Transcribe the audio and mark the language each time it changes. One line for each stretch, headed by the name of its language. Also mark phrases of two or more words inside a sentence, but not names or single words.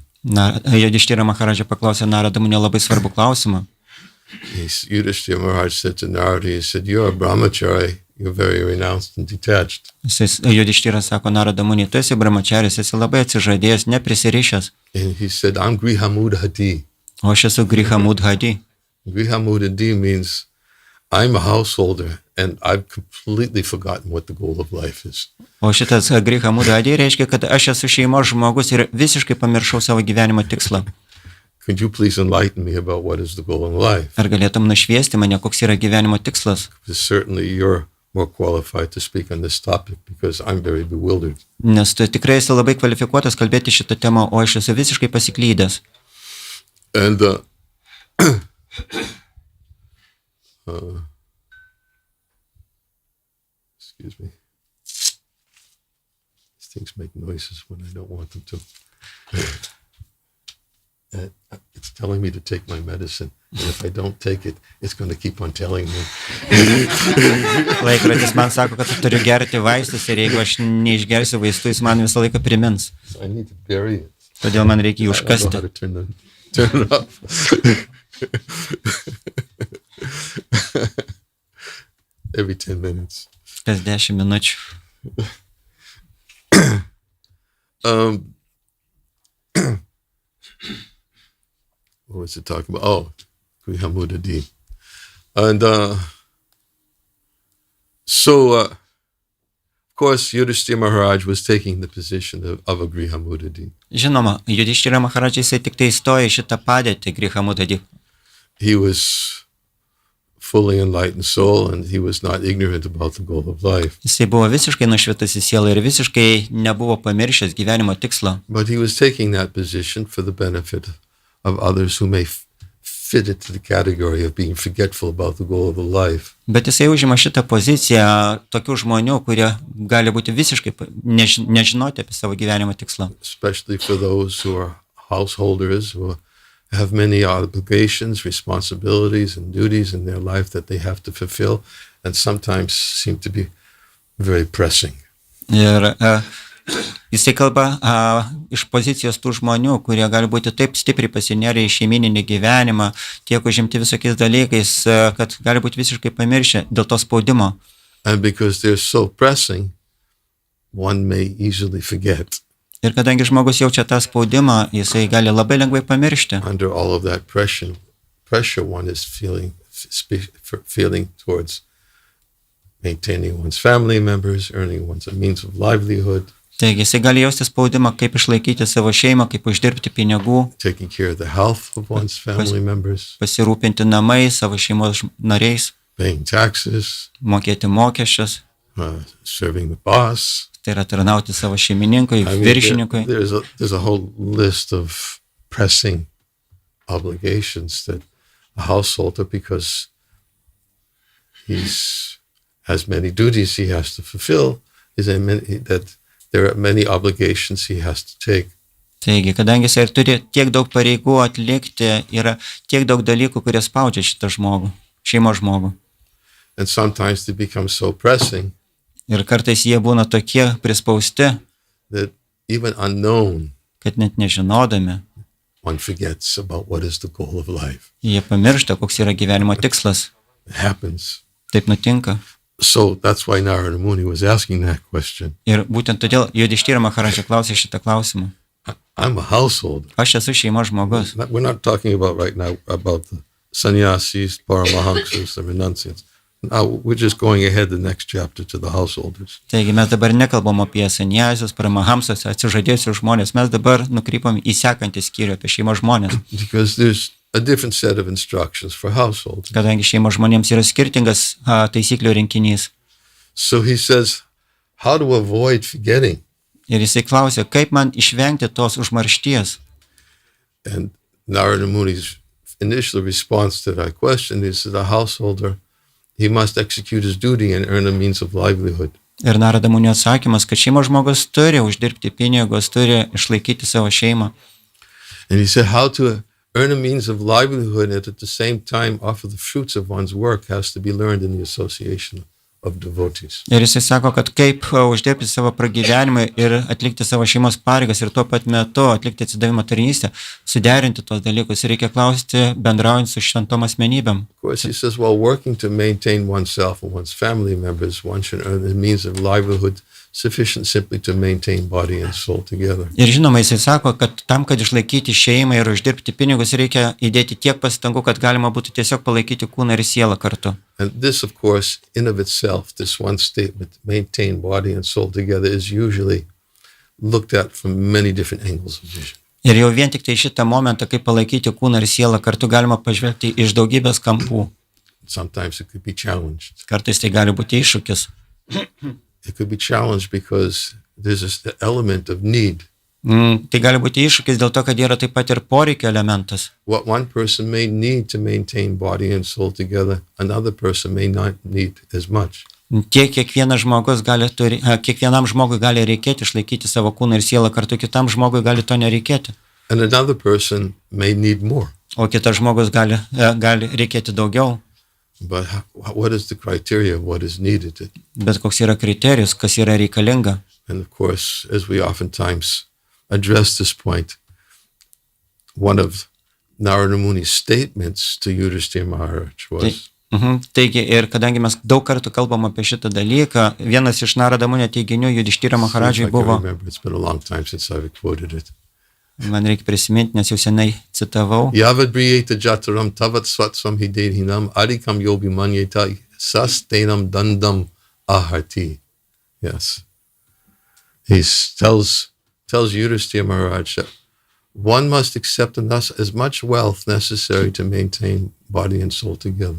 Lithuanian: Judištyra Maharadža paklausė Narada Munio labai svarbų klausimą.
English: Yudhishthira Maharaj said to Narada, he said, "You're a brahmachari, you're very renounced and detached."
Lithuanian: Judištyra sako Narada Muni, tu esi brahmacharis, esi labai atsižadėjęs, neprisirišęs,
English: And he said, "I'm Grihamudhadi."
Lithuanian: o aš esu Grihamudhadi.
English: Grihamudhadi means I'm a householder and I've completely forgotten what the goal of life is.
Lithuanian: O šitas Grihamudhadi reiškia, kad aš esu šeimos žmogus ir visiškai pamiršau savo gyvenimo tikslą.
English: Could you please enlighten me about what is the goal in life?
Lithuanian: Ar galėtum nušviesti mane, koks yra gyvenimo tikslas?
English: Because certainly you're more qualified to speak on this topic because I'm very bewildered.
Lithuanian: Nes tu tikrai esi labai kvalifikuotas kalbėti šitą temą, o aš esu visiškai pasiklydęs.
English: And excuse me. These things make noises when I don't want them to. It's telling me to take my medicine, and if I don't take it, it's going to keep on telling me.
Lithuanian: Laikrodis man sako, kad turiu gerti vaistus ir jeigu aš neišgersiu vaistų, jis man visą laiką primins.
English: So I need to bury it.
Lithuanian: Todėl man reikia jį
English: I don't know
Lithuanian: užkasti.
English: how to turn it off. Every 10 minutes.
Lithuanian: Kas 10 minučių.
English: What was it talking about? Oh, Grihamudadi. And of course, Yudhishthira Maharaj was taking the position of a Grihamudadi.
Lithuanian: Žinoma, Judištyra Maharadža jisai tik tai įstojo į šitą padėtį Grihamudadi.
English: He was fully enlightened soul and he was not ignorant about the goal of life.
Lithuanian: Jisai buvo visiškai nušvitas į sielą ir visiškai nebuvo pamiršęs gyvenimo tikslo.
English: But he was taking that position for the benefit of others who may fit it to the category of being forgetful about the goal of the life.
Lithuanian: Bet jisai užima šitą poziciją tokių žmonių, kurie gali būti visiškai nežinoti apie savo gyvenimo tikslą.
English: Especially for those who are householders, who have many obligations, responsibilities, and duties in their life that they have to fulfill, and sometimes seem to be very pressing.
Lithuanian: Ir jisai kalba iš pozicijos tų žmonių, kurie gali būti taip stipriai pasinėrę į šeimininį gyvenimą, tiek užimti visokiais dalykais, kad gali būti visiškai pamiršę dėl to spaudimo.
English: And because they're so pressing, one may easily forget.
Lithuanian: Ir kadangi žmogus jaučia tą spaudimą, jisai gali labai lengvai pamiršti.
English: Under all of that pressure one is feeling towards maintaining one's family members, earning one's a means of livelihood.
Lithuanian: Taigi jisai gali jausti spaudimą, kaip išlaikyti savo šeimą, kaip uždirbti pinigų,
English: taking care of the health of one's family members,
Lithuanian: pasirūpinti namais, savo šeimos nariais,
English: paying taxes,
Lithuanian: mokėti mokesčius,
English: serving the boss.
Lithuanian: tai yra tarnauti savo šeimininkui,
English: I mean,
Lithuanian: viršininkui.
English: there's a whole list of pressing obligations that a householder, because has many duties he has to fulfill, that there are many obligations he has to take.
Lithuanian: Taigi, kadangi jisai ir turi tiek daug pareigų atlikti, yra tiek daug dalykų, kurie spaudžia šitą žmogų, šeimos žmogų.
English: And sometimes they become so pressing
Lithuanian: Ir kartais jie būna tokie prispausti,
English: that even unknown,
Lithuanian: kad net nežinodami,
English: one forgets about what is the goal of life.
Lithuanian: jie pamiršta, koks yra gyvenimo tikslas.
English: It happens.
Lithuanian: Taip nutinka.
English: So that's why Narada Muni was asking that question.
Lithuanian: Ir būtent todėl Judhištira Maharadža klausė šitą klausimą.
English: I'm a householder.
Lithuanian: Aš esu šeimos žmogus.
English: We're not talking about right now about the sannyasis, paramahamsas, the renunciants. Now we're just going ahead the next chapter to the householders.
Lithuanian: Taigi mes dabar nekalbam apie sanjasus, paramahamsus, atsižadėjusius žmonės. Mes dabar nukrypam į sekantį skyrių apie šeimos žmonės.
English: Because there's a different set of instructions for households.
Lithuanian: Kadangi šeimos žmonėms yra skirtingas taisyklių rinkinys.
English: So he says, how to avoid forgetting?
Lithuanian: Ir jisai klausė, kaip man išvengti tos užmaršties.
English: And Narada Muni's initial response to that question is that a householder, he must execute his duty and earn a means of livelihood.
Lithuanian: Ir Narada Munio atsakymas, kad šeimos žmogus turi uždirbti pinigus, turi išlaikyti savo šeimą.
English: And he said how to earn a means of livelihood and at the same time offer the fruits of one's work has to be learned in the association of devotees.
Lithuanian: Ir jisai sako, kad kaip uždirbti savo pragyvenimą ir atlikti savo šeimos pareigas ir tuo pat metu atlikti atsidavimo tarnystę, suderinti tuos dalykus. Ir reikia klausti bendraujant su šventom asmenybėm.
English: Of course, he says, while working to maintain oneself and one's family members, one should earn a means of livelihood sufficient simply to maintain body and soul together.
Lithuanian: Ir žinoma, jisai sako, kad tam, kad išlaikyti šeimą ir uždirbti pinigus, reikia įdėti tiek pastangų, kad galima būtų tiesiog palaikyti kūną ir sielą kartu.
English: And this, of course, in of itself, this one statement, maintain body and soul together, is usually looked at from many different angles of vision.
Lithuanian: Ir jau vien tik tai šitą momentą, kaip palaikyti kūną ir sielą kartu, galima pažvelgti iš daugybės kampų.
English: Sometimes it could be challenged.
Lithuanian: Kartais tai gali būti iššūkis.
English: It could be challenged because there's this element of need.
Lithuanian: Tai gali būti iššūkis dėl to, kad yra taip pat ir poreikio elementas.
English: What one person may need to maintain body and soul together, another person may not need as much.
Lithuanian: Kiekvienam žmogui gali reikėti išlaikyti savo kūną ir sielą kartu, kitam žmogui gali to nereikėti.
English: And another person may need more.
Lithuanian: O kitas žmogus gali reikėti daugiau.
English: But what is the criteria of what is needed?
Lithuanian: Bet koks yra kriterijus, kas yra reikalinga.
English: And of course, as we oftentimes address this point, one of Narada Muni's statements to Yudhishthira Maharaj was,
Lithuanian: Taigi, ir kadangi mes daug kartų kalbam apie šitą dalyką, vienas iš Narada Munio teiginių Judhishthira Maharajui buvo,
English: it's been a long time since I've quoted it.
Lithuanian: man reikia prisiminti, nes jau senai citavau,
Sanskrit: Yavad briyeta jataram tavat svatsam hidedhinam adikam yobi manyeta sastenam dandam ahati.
English: Yes. He tells Yudhishthira Maharaj that one must accept as much wealth necessary to maintain body and soul together.